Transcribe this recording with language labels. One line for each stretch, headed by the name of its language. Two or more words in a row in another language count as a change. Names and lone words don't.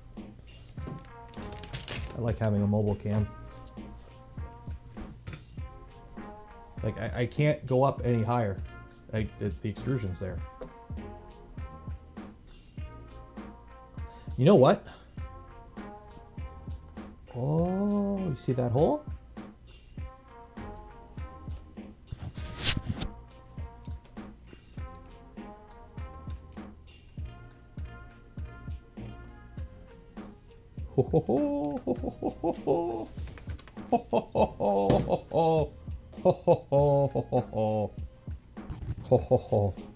English: I like having a mobile cam. Like, I can't go up any higher. The extrusion's there. You know what? Oh, you see that hole? Ho ho ho ho ho ho ho ho ho ho ho ho ho ho ho ho ho.